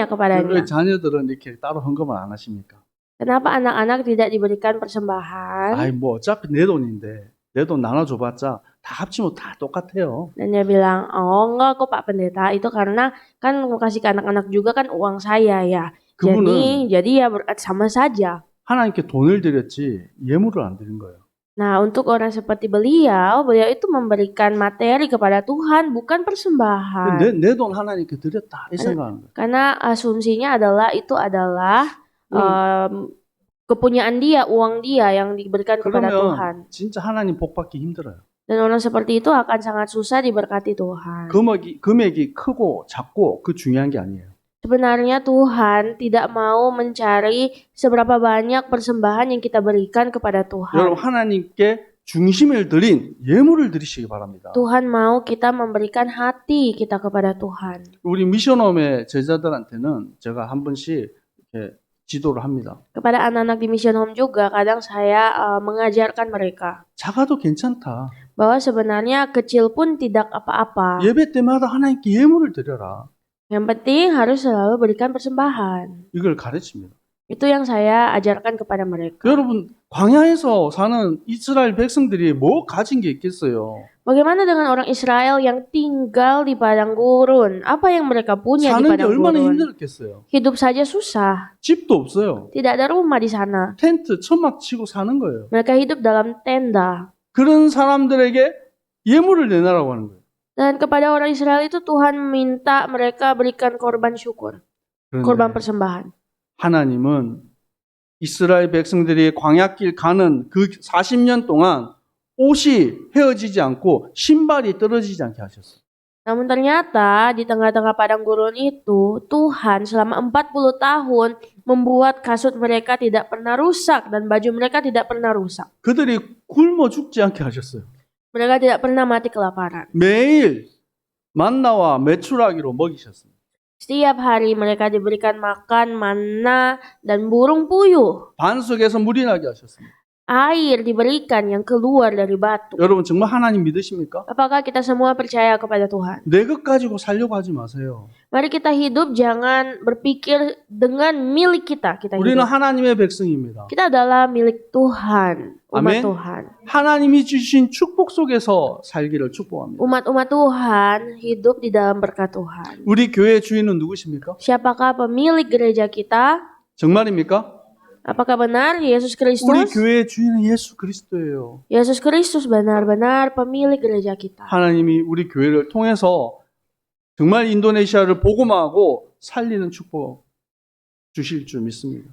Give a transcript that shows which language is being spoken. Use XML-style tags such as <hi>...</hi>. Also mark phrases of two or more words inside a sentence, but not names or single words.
<ko>왜</ko> <id>kepadanya,</id> <ko>자녀들은 이렇게 따로 헌금을 안 하십니까?</ko> <id>kenapa anak-anak tidak diberikan persembahan?</id> <ko>아이 뭐 어차피 내 돈인데 내 돈 나눠줘봤자 다 합치면 다 똑같아요.</ko> <id>Dan dia bilang, oh enggak kok Pak Pendeta, itu karena kan mau kasih ke anak-anak juga kan uang saya ya.</id> <ko>그분은</ko> <id>Jadi ya sama saja.</id> <ko>하나님께 돈을 드렸지 예물을 안 드린 거예요.</ko> <id>Nah, untuk orang seperti beliau itu memberikan materi kepada Tuhan, bukan persembahan.</id> <ko>내 돈 하나님께 드렸다 이 생각하는 거예요.</ko> <id>Karena asumsinya adalah itu adalah kepunyaan dia, uang dia yang diberikan kepada Tuhan.</id> <ko>그러면 진짜 하나님 복 받기 힘들어요.</ko> <id>Dan orang seperti itu akan sangat susah diberkati Tuhan.</id> <ko>금액이 크고 작고 그 중요한 게 아니에요.</ko> <id>Sebenarnya Tuhan tidak mau mencari seberapa banyak persembahan yang kita berikan kepada Tuhan.</id> <ko>여러분 하나님께 중심을 드린 예물을 드리시기 바랍니다.</ko> <id>Tuhan mau kita memberikan hati kita kepada Tuhan.</id> <ko>우리 미션홈의 제자들한테는 제가 한 번씩 이렇게 지도를 합니다.</ko> <id>Kepada anak-anak di Mission Home juga kadang saya mengajarkan mereka</id> <ko>작아도 괜찮다.</ko> <id>bahwa sebenarnya kecil pun tidak apa-apa.</id> <ko>예배 때마다 하나님께 예물을 드려라.</ko> <id>Yang penting harus selalu berikan persembahan.</id> <ko>이걸 가르칩니다.</ko> <id>Itu yang saya ajarkan kepada mereka.</id> <ko>여러분 광야에서 사는 이스라엘 백성들이 뭐 가진 게 있겠어요?</ko> <id>Bagaimana dengan orang Israel yang tinggal di padang gurun? Apa yang mereka punya di</id> <ko>사는 게</ko> <id>padang</id> <ko>얼마나</ko> <id>gurun?</id> <ko>힘들었겠어요?</ko> <id>Hidup saja susah.</id> <ko>집도 없어요.</ko> <id>Tidak ada rumah di sana.</id> <ko>텐트 천막 치고 사는 거예요.</ko> <id>Mereka hidup dalam tenda.</id> <ko>그런 사람들에게 예물을 내놔라고 하는 거예요.</ko> <id>Dan kepada orang Israel itu Tuhan minta mereka berikan korban syukur. Korban</id> <ko>그런데</ko> <id>persembahan.</id> <ko>하나님은 이스라엘 백성들이 광야길 가는 그 40년 동안 옷이 헤어지지 않고 신발이 떨어지지 않게 하셨어요.</ko> <id>Namun ternyata di tengah-tengah padang gurun itu Tuhan selama 40 tahun membuat kasut mereka tidak pernah rusak dan baju mereka tidak pernah rusak.</id> <ko>그들이 굶어 죽지 않게 하셨어요.</ko> <id>Mereka tidak pernah mati kelaparan.</id> <ko>매일 만나와 메추라기로 먹이셨습니다.</ko> <id>Setiap hari mereka diberikan makan manna dan burung puyuh.</id> <ko>반석에서 물이 나게 하셨습니다.</ko> <id>Air diberikan yang keluar dari batu.</id> <ko>여러분 정말 하나님 믿으십니까?</ko> <id>Apakah kita semua percaya kepada Tuhan?</id> <ko>내 것 가지고 살려고 하지 마세요.</ko> <id>Mari kita hidup jangan berpikir dengan milik kita.</id> <ko>우리는</ko> <id>Hidup.</id> <ko>하나님의 백성입니다.</ko> <id>Kita adalah milik Tuhan, umat Amin. Tuhan.</id> <ko>하나님이 주신 축복 속에서 살기를 축복합니다.</ko> <id>Umat-umat Tuhan hidup di dalam berkat Tuhan.</id> <ko>우리 교회 주인은 누구십니까?</ko> <id>Siapakah pemilik gereja kita?</id> <ko>정말입니까?</ko> <id>Apakah benar Yesus</id> <ko>우리</ko> <id>Kristus?</id> <ko>교회의 주인은 예수 그리스도예요.</ko> <id>Yesus Kristus benar-benar pemilik gereja kita.</id> <ko>하나님이 우리 교회를 통해서 정말 인도네시아를 복음화하고 살리는 축복 주실 줄 믿습니다.</ko>